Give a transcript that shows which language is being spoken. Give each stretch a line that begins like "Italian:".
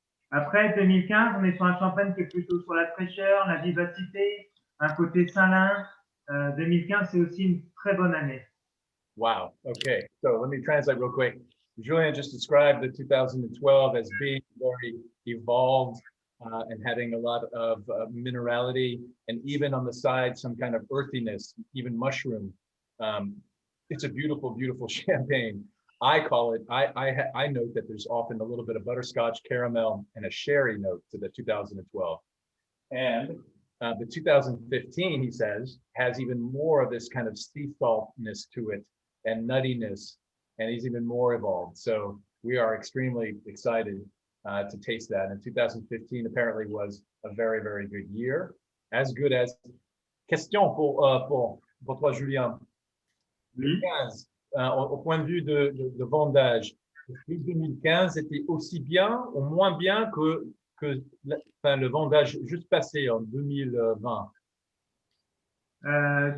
French: Après, 2015, on est sur un champagne qui est plutôt sur la fraîcheur, la vivacité, un côté salin. 2015, c'est aussi une très bonne année.
English: Wow. Okay. So let me translate real quick. Julien just described the 2012 as being very evolved and having a lot of minerality and even on the side, some kind of earthiness, even mushroom. It's a beautiful, beautiful champagne. I call it, I note that there's often a little bit of butterscotch, caramel, and a sherry note to the 2012. And the 2015, he says, has even more of this kind of sea saltness to it and nuttiness, and he's even more evolved. So we are extremely excited to taste that. And 2015 apparently was a very, very good year. As good as...
French: Question pour toi, Julien. Oui. 15, au point de vue de vendage, est-ce que 2015 était aussi bien ou moins bien que le vendage juste passé en 2020?